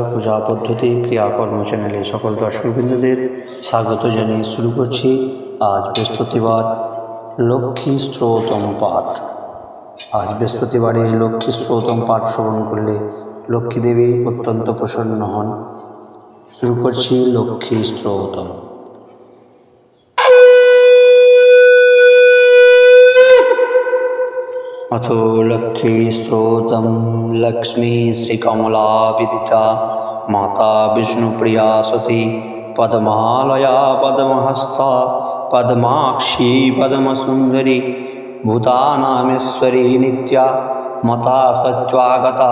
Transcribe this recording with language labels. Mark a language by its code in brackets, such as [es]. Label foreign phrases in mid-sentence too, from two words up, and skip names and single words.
[bn] পূজা পদ্ধতি ক্রিয়াকর্ম চ্যানেলে সকল দর্শকবৃন্দদের স্বাগত জানিয়ে শুরু করছি আজ বৃহস্পতিবার লক্ষ্মী স্তোত্রম পাঠ। আজ বৃহস্পতিবারে লক্ষ্মী স্তোত্রম পাঠ শ্রবণ করলে লক্ষ্মী দেবী অত্যন্ত প্রসন্ন হন। শুরু করছি লক্ষ্মী স্তোত্রম। [sa] अथो लक्ष्मी स्तोत्रम। लक्ष्मी श्रीकमला विद्या माता विष्णुप्रिया सती पद्मालया पद्महस्ता पद्माक्षी पद्मसुंदरी भूतानामेश्वरी नित्या मता सत्वागता